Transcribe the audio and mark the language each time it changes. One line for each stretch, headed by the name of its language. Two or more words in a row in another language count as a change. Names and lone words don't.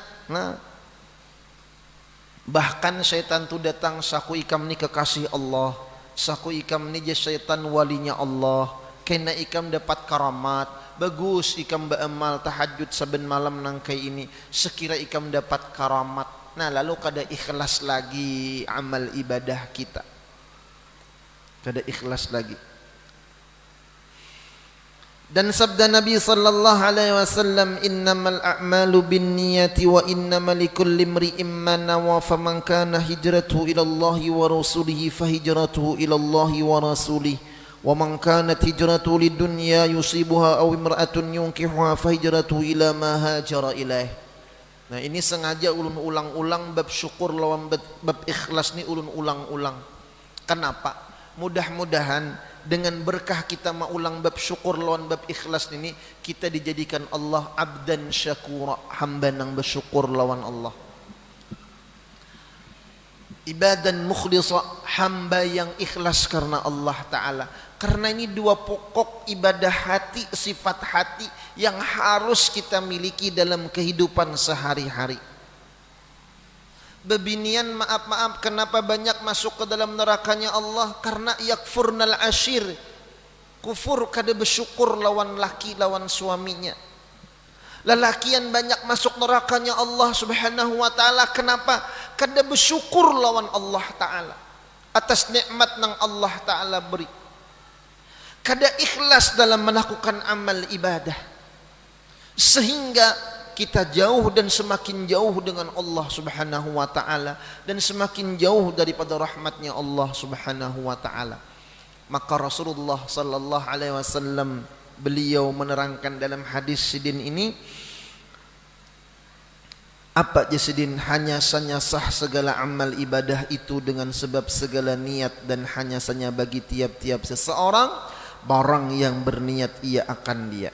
Banjar: Nah bahkan syaitan tuh datang, saku ikam ni kekasih Allah, saku ikam ni je syaitan walinya Allah, kena ikam dapat karamat, bagus ikam beramal tahajud saben malam nang kayak ini, sekira ikam dapat karamat. Nah lalu kada ikhlas lagi amal ibadah kita, kada ikhlas lagi.
Indonesian: Dan sabda Nabi
Arabic: صلى الله عليه وسلم إنما الأعمال بالنيات وإنما لكل امرئ ما نوى فمن كانت هجرته إلى الله ورسوله فهجرته إلى الله ورسوله ومن كانت هجرته لدنيا يصيبها أو امرأة ينكحها فهجرته إلى ما هاجر إليه.
Banjar: Nah ini sengaja ulun ulang-ulang bab syukur lawan bab ikhlas ni ulun ulang-ulang. Kenapa? Mudah-mudahan dengan berkah kita maulang bab syukur lawan bab ikhlas ini, kita dijadikan Allah
Arabic: عبدا شكورا,
Banjar: hamba nang bersyukur lawan Allah,
Arabic: عبادا مخلصا,
Indonesian: hamba yang ikhlas karena Allah Ta'ala. Karena ini dua pokok ibadah hati, sifat hati yang harus kita miliki dalam kehidupan sehari-hari.
Banjar: Bebinian maaf kenapa banyak masuk ke dalam nerakanya Allah? Karena
Arabic: يكفرن العشير,
Banjar: kufur kada bersyukur lawan laki lawan suaminya. Lelakian banyak masuk nerakanya Allah
Arabic: سبحانه وتعالى,
Banjar: kenapa? Kada bersyukur lawan Allah Ta'ala atas nikmat nang Allah Ta'ala beri.
Indonesian: Kada ikhlas dalam melakukan amal ibadah, sehingga kita jauh dan semakin jauh dengan Allah
Arabic: سبحانه وتعالى,
Indonesian: dan semakin jauh daripada rahmatnya Allah
Arabic: سبحانه وتعالى.
Indonesian: Maka Rasulullah
Arabic: صلى الله عليه وسلم
Indonesian: beliau menerangkan dalam hadis sidin ini, apa je sidin, hanya sanya sah segala amal ibadah itu dengan sebab segala niat, dan hanya sanya bagi tiap-tiap seseorang barang yang berniat ia akan dia.